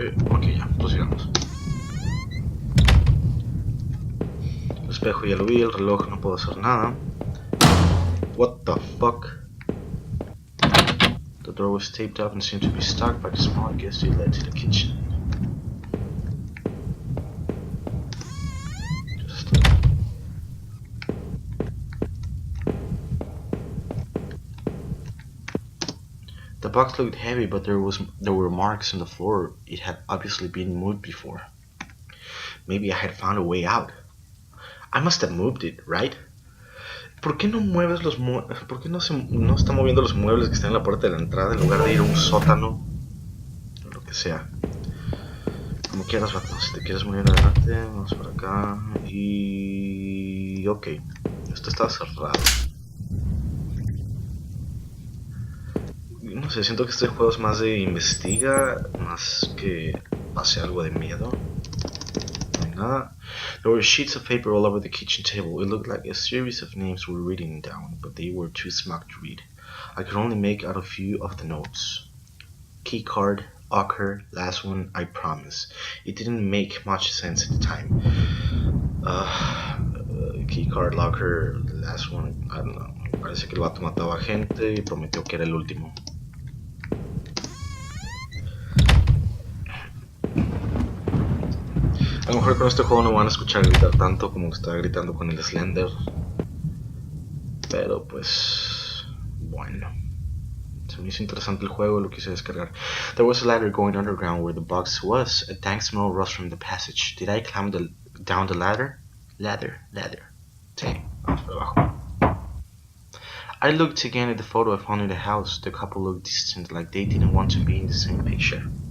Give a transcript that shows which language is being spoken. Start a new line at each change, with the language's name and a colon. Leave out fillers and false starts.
Spanish: Ok, ya, prosigamos. El espejo ya lo vi, el reloj no puedo hacer nada.
English: What the fuck? The door was taped up and seemed to be stuck by the small guest it led to the kitchen. The box looked heavy, but there were marks on the floor. It had obviously been moved before. Maybe I had found a way out. I must have moved it, right?
Spanish: ¿Por qué no mueves los muebles? ¿Por qué no está moviendo los muebles que están en la puerta de la entrada en lugar de ir a un sótano? O lo que sea. Como quieras, vato. Si te quieres mover adelante, vamos por acá. Y... ok. Esto está cerrado. No sé, siento que este juego es más de investiga, más que pase algo de miedo. No hay nada.
English: There were sheets of paper all over the kitchen table. It looked like a series of names were written down, but they were too small to read. I could only make out a few of the notes. Key card, Ocker, last one, I promise. It didn't make much sense at the time. Key card, locker, last one, I don't know.
Spanish: Parece que el vato mataba gente y prometió que era el último. A lo mejor con este juego no van a escuchar gritar tanto como está gritando con el Slender. Pero pues... bueno. Se me hizo interesante el juego, lo quise descargar.
English: There was a ladder going underground where the box was. A dank smell rose from the passage. Did I climb down the ladder? Ladder.
Spanish: Sí, vamos por abajo.
English: I looked again at the photo I found in the house. The couple looked distant, like they didn't want to be in the same picture.